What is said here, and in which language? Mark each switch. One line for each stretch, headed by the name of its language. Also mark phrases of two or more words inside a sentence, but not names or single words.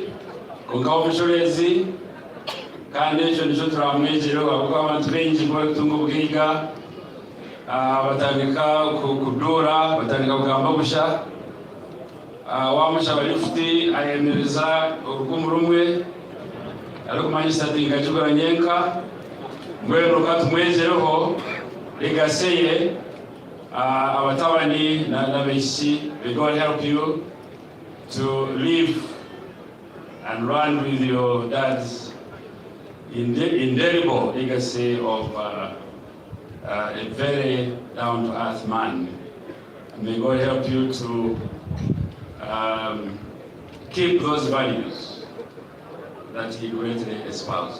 Nyankole: konka w'omushorezi kandi ekyo nikyo turamwegireho ahabw'okuba abantu baingi kubakutunga obugeiga batandika kuduura batandika kugamba busha wamushaba lifuti ayemereza orukumu rumwe arikumanyisa ati nkagigura nyenka mbwenu katumwegireho legaseye abatabani n'abaishiki.
English: May God help you to live and run with your dad's indelible legacy of a very down-to-earth man. And may God help you to keep those values that he greatly espoused.